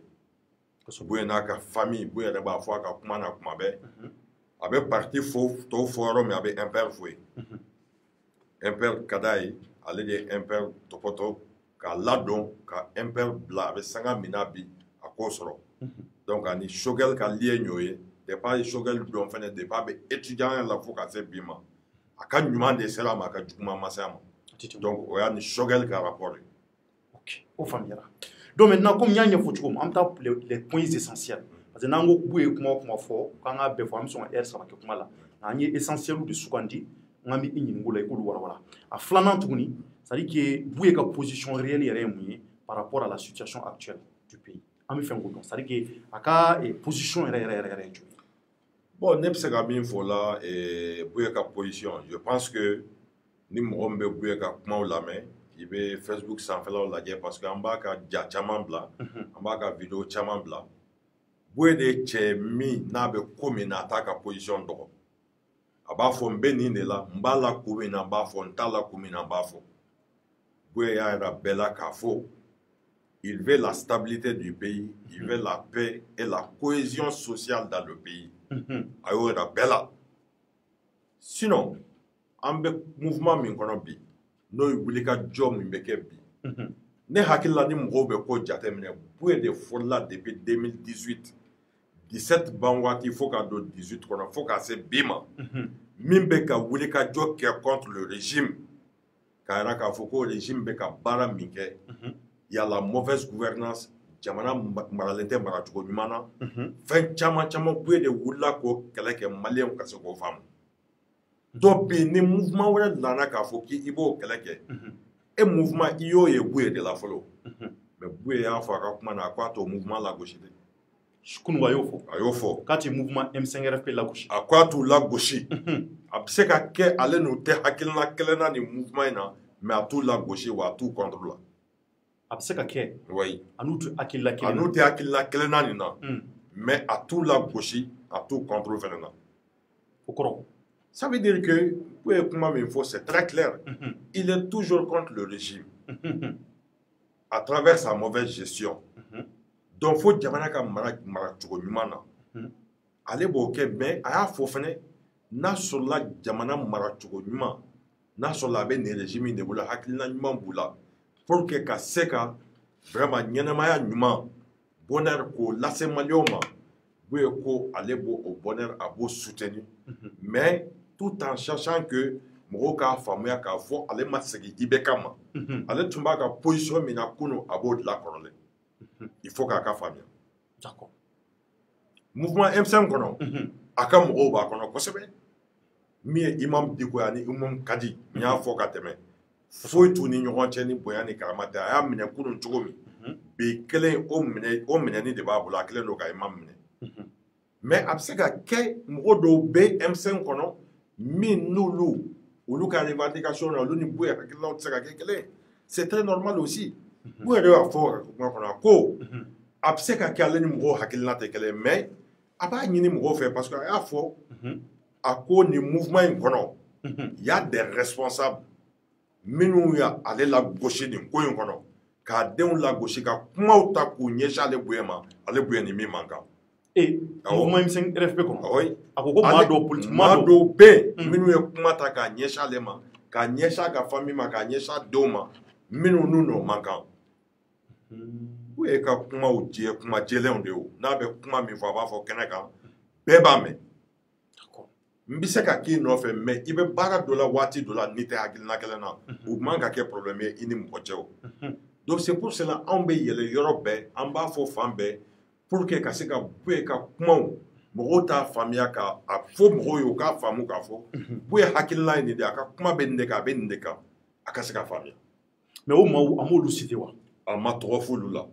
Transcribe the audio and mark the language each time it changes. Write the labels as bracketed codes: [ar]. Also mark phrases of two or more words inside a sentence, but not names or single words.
[bm] Buye n'a ka famille Buye yɛrɛ b'a fɔ a ka kuma na kuma bɛɛ a bɛ parti tɔw fɔ yɔrɔ min a bɛ MPR fɔ yen MPR ka d'a ye ale de ye MPR tɔpɔtɔ k'a ladɔn ka MPR bila a bɛ sanga min na bi a k'o sɔrɔ donc ani Choguel ka lien y'o ye depuis a ye Choguel dɔn fɛnɛ depuis a bɛ étudiant la fo ka se bi ma a ka ɲuman de sera a ma a ka juguman ma se a ma donc o y'a ni Choguel ka rapport ye. Ok o faamuyara. [fr] Donc maintenant comme [bm] n y'a ɲɛfɔ cogo min an bɛ taa [fr] les points essentiels parce que [bm] n'an ko Buye kuma o kuma fɔ k'an k'a bɛɛ fɔ an bɛ sɔn ka heure 3 kɛ kuma la an ye essentiel de sugandi n k'an bɛ i ɲininka o la i k'olu walawala a filanan tuguni [fr] c'est à dire que [bm] Buye ka [fr] position réelle [bm] yɛrɛ ye mun ye [fr] par rapport à la situation actuelle du pays [bm] an bɛ fɛn k'o dɔn [fr] c'est à dire que [bm] a ka position yɛrɛ ye jumɛn. Bon ne bɛ se ka min fɔ o la Buye ka position [fr] je pense que [bm] ni mɔgɔ min bɛ Buye ka kumaw lamɛn i bɛ Facebook sanfɛlaw lajɛ [fr] parce que [bm] an b'a ka ja caman bila an b'a ka video caman bila Buye de ye cɛ min n'a bɛ ko min na a t'a ka position dɔgɔ a b'a fɔ n bɛ nin de la n b'a la kun min na n b'a fɔ n t'a la kun min na n b'a fɔ Buye y'a yira bɛɛ la k'a fɔ [fr] il veut la stabilité du pays il veut la paix et la cohésion sociale dans le pays [bm] a y'o yira bɛɛ la sinon an bɛ mouvement min kɔnɔ bi n'o ye wulikajɔ min bɛ kɛ bi ne hakili la ni mɔgɔw bɛ ko jateminɛ Buye de fɔlɔla depuis 2018 17 ban waati fo ka don 18 kɔnɔ fo ka se bi ma min bɛ ka wulikajɔ kɛ [fr] contre le régime [bm] k'a yira k'a fɔ ko régime bɛ ka baara min kɛ [fr] il y a la mauvaise gouvernance [bm] jamana maralen tɛ maracogo ɲuman na fɛn caman caman Buye de wulila k'o kɛlɛ kɛ maliyɛnw ka se k'o faamu dɔ bɛ yen ni mouvement wɛrɛ nana k'a fɔ k'i b'o kɛlɛ kɛ e mouvement i y'o ye Buye de la fɔlɔ mais Buye y'a fɔ a ka kuma na a ko a t'o mouvement lagosi de. Kunun a y'o fɔ. A y'o fɔ. K'a ti mouvement M5RFP lagosi. A ko a t'u lagosi. A bɛ se ka kɛ ale n'u tɛ hakilina kelen na ni mouvement in na mais a t'u lagosi wa a t'u contre la. A bɛ se ka kɛ. Oui. A n'u tɛ hakilina kelen na. A n'u tɛ hakilina kelen na nin na. Mais a t'u lagosi a t'u contre fɛnɛ na. O kɔrɔ. [fr] Ça veut dire que Buye [bm] kuma min fɔ [fr] c'est très clair. Il est toujours contre le régime. À travers sa mauvaise gestion. [bm] Donc fo jamana ka maracogo ɲuman na ale b'o kɛ mais a y'a fɔ fɛnɛ n'a sɔrɔla jamana maracogo ɲuman n'a sɔrɔla a bɛ nin régime de bolo hakilina ɲuman b'u la [fr] pour que [bm] ka se ka vraiment ɲɛnamaya ɲuman bonheur k'o lase maliyɛnw ma Buye ko ale b'o bonheur a b'o soutenir [fr] mais tout en sachant que [bm] mɔgɔw k'a faamuya k'a fɔ ale ma segin IBK ma ale tun b'a ka position min na kunun a b'o dilan kɔrɔlen. [fr] Il faut [bm] k'a ka faamuya. D'accord. Mouvement M5 kɔnɔ a ka mɔgɔw b'a kɔnɔ kosɛbɛ min ye Imam Diko ani Imam Kadi n y'a fɔ ka tɛmɛ foyi t'u ni ɲɔgɔn cɛ ni bonya ni karama tɛ a y'a minɛ kunun cogo min bi kelen o minɛni de b'a bolo a kelen don ka Imam minɛ mais a bɛ se ka kɛ mɔgɔ dɔw bɛ M5 kɔnɔ min n'olu olu ka revendication na olu ni Buye hakilinaw tɛ se ka kɛ kelen [fr] c'est très normal aussi. [bm] Buye de y'a fɔ kuma kɔnɔ ko a bɛ se ka kɛ ale ni mɔgɔw hakilina tɛ kelen mais a b'a ɲini mɔgɔw fɛ [fr] parce que [bm] a y'a fɔ a ko nin mouvement in kɔnɔ [fr] y a des responsables [bm] minnu y'ale lagosi nin ko in kɔnɔ k'a denw lagosi ka kumaw ta k'u ɲɛsin ale Buye ma ale Buye ni min man kan. Mouvement M5RFP kɔnɔ a ko maa dɔw politique maa dɔw bɛ yen minnu ye kuma ta k'a ɲɛsin ale ma k'a ɲɛsin a ka famille ma k'a ɲɛsin a denw ma minnu n'u n'o man kan. e ka kuma o je kuma jɛlenw de o n'a bɛ kuma min fɔ a b'a fɔ kɛnɛ kan bɛɛ b'a mɛn n bɛ se ka k'i nɔfɛ mɛ i bɛ baara dɔ la waati dɔ la n'i tɛ hakilina kelen na o man ka kɛ problème ye i ni mɔgɔ cɛ o [fr] donc c'est pour cela [bm] anw bɛ yɛlɛ yɔrɔ bɛɛ an b'a fɔ fan bɛɛ [fr] pour que [bm] ka se ka bɔ yen ka kumaw mɔgɔw t'a faamuya ka a fɔ mɔgɔw ye u k'a faamu k'a fɔ bɔ ye hakilina ye nin de a ka kuma bɛ nin de kan a bɛ nin de kan a ka se ka faamuya mais o maaw an m'olu cité wa a ma tɔgɔ f'olu la